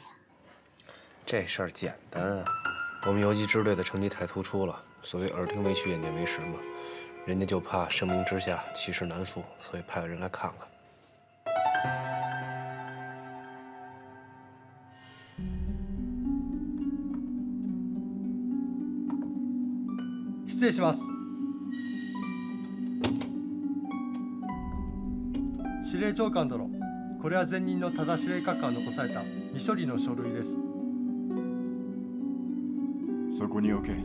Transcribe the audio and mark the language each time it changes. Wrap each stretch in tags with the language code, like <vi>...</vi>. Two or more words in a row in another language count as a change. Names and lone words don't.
<zh>这事儿简单啊，我们游击支队的成绩太突出了，所谓耳听为虚，眼见为实嘛。人家就怕声名之下其实难副，所以派个人来看看。</zh> <ja>失礼します。司令長官殿、これは前任の多田司令閣下が残された未処理の書類です。そこに置け。</ja>